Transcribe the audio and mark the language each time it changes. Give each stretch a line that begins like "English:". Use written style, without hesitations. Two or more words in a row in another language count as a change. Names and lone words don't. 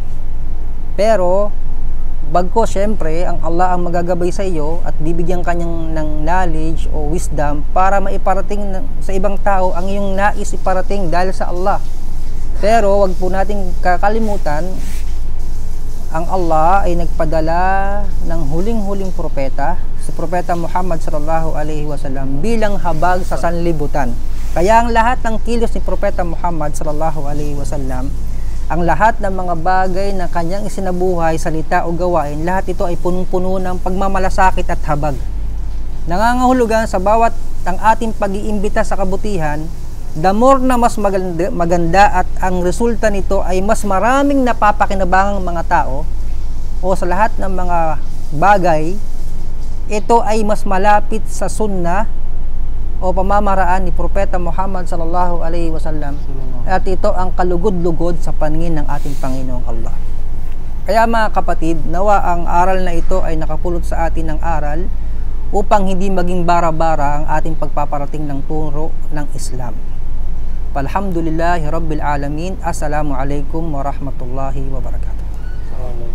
Filipino: Pero bagko syempre ang Allah ang magagabay sa iyo at bibigyan kanyang ng knowledge o wisdom para maiparating sa ibang tao ang iyong nais iparating dahil sa Allah. Pero wag po nating kakalimutan, ang Allah ay nagpadala ng huling-huling propeta, si Propeta Muhammad
Arabic: صلى الله عليه وسلم,
Filipino: bilang habag sa sanlibutan. Kaya ang lahat ng kilos ni Propeta Muhammad
Arabic: صلى الله عليه وسلم,
Filipino: ang lahat ng mga bagay na kanyang isinabuhay, salita o gawain, lahat ito ay punong-puno ng pagmamalasakit at habag. Nangangahulugan sa bawat ang ating pag-iimbita sa kabutihan,
English: the more
Filipino: na mas maganda at ang resulta nito ay mas maraming napapakinabangang mga tao o sa lahat ng mga bagay, ito ay mas malapit sa sunnah o pamamaraan ni Propeta Muhammad
Arabic: صلى الله عليه وسلم,
Filipino: at ito ang kalugod-lugod sa paningin ng ating Panginoong Allah. Kaya mga kapatid, nawa ang aral na ito ay nakapulot sa atin ng aral upang hindi maging bara-bara ang ating pagpaparating ng turo ng Islam.
Arabic: الحمد لله رب العالمين. السلام عليكم ورحمة الله وبركاته.